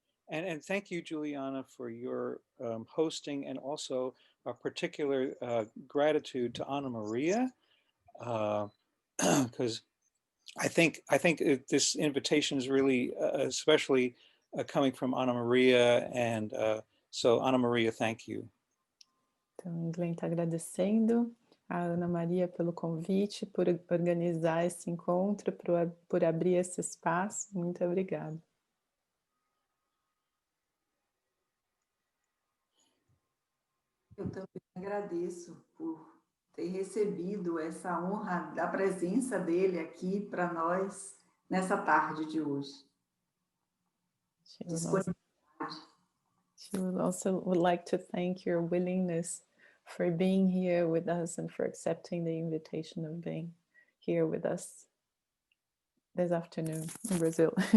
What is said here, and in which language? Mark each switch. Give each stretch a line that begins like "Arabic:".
English: And thank you, Juliana, for your hosting, and also a particular gratitude to Anna Maria, because I think this invitation is really especially coming from Anna Maria, and so Anna Maria, thank you.
Portuguese: Então, Glenn está agradecendo a Ana Maria pelo convite, por organizar esse encontro, por abrir esse espaço. Muito obrigada. Eu também agradeço por ter recebido essa honra da presença dele aqui para nós nessa tarde de hoje.
English: She would also like to thank your willingness for being here with us and for accepting the invitation of being here with us this afternoon in Brazil.